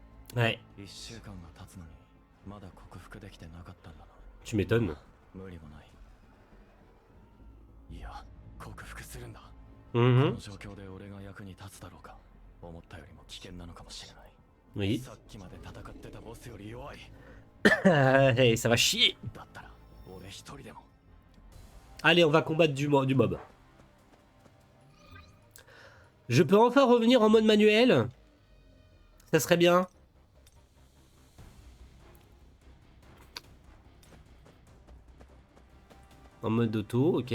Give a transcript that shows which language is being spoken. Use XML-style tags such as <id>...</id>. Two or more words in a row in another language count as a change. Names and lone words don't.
<fr>Ouais,</fr> <ja>1 週間が経つのにまだ克服できてなかったんだな。</ja> <fr>tu m'étonnes.</fr> <ja>無理もない。いや、克服するんだ。こ Mhm. の状況で俺が役に立つだろうか。思ったよりも危険なのかもしれない。</ja> <fr>Oui.</fr> <ja>さっきまで戦ってたボスより弱い。</ja> <fr>Hey, ça va chier.</fr> <ja>だったら俺一人でも。</ja> <fr>Allez, on va combattre du mob. Je peux enfin revenir en mode manuel? Ça serait bien. En mode auto, ok.</fr>